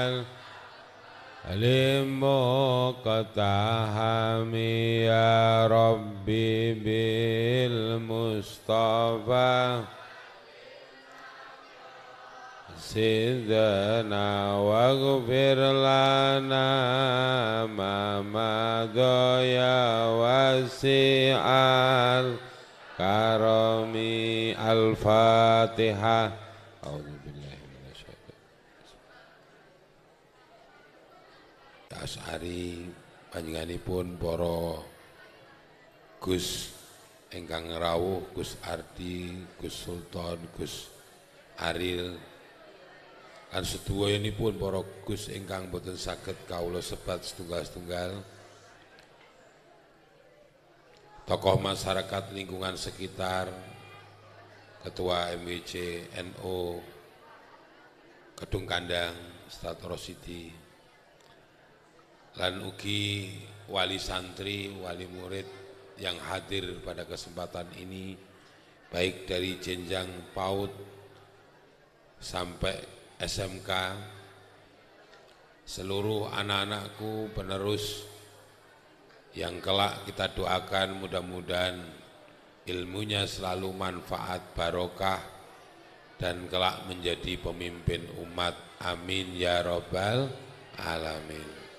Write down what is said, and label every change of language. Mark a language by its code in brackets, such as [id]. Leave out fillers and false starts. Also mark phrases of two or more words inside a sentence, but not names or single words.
[ar] المقتحم يا ربي بالمصطفى سيدنا واغفر لنا ما مضى يا واسع الكرم الفاتحة. [jv] Asy'ari panjenenganipun para Gus ingkang rawuh, Gus Ardi, Gus Sultan, Gus Aril lan sedayanipun para Gus ingkang boten saged kawula sebat setunggal-setunggal, [id] tokoh masyarakat lingkungan sekitar, Ketua MWC NU Kedung Kandang Ustaz Rosidi, [jv] lan ugi wali santri, wali murid [id] yang hadir pada kesempatan ini, baik dari jenjang PAUD sampai SMK, seluruh anak-anakku penerus yang kelak kita doakan mudah-mudahan ilmunya selalu manfaat barokah dan kelak menjadi pemimpin umat, [ar] آمين يا رب العالمين.